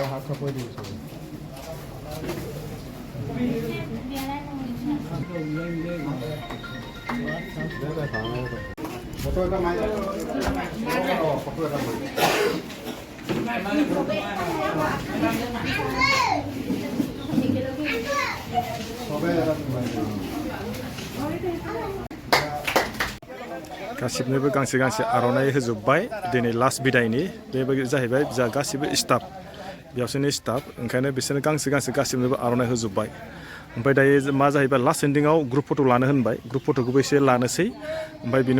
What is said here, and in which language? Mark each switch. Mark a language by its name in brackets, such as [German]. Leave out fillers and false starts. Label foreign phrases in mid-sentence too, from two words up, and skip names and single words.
[Assamese] কৈ দিওঁ চাব ফটো এটা মাৰি ফটো এটা মাৰি [Bodo] गासिबनोबो गांसे गांसे आर'नाइ होजोब्बाय दिनै लास्ट बिदायनि बेबो जाहैबाय जा गासिबो स्टाफ बेयावसोनि स्टाफ ओंखायनो बिसोरनो गांसे गांसे गासिबनोबो आर'नाइ होजोब्बाय ओमफ्राय दायो मा जाहैबाय [English] last ending group photo' [Bodo] लानो होनबाय ग्रुप फट'खौबो एसे लानोसै ओमफ्राय बिनि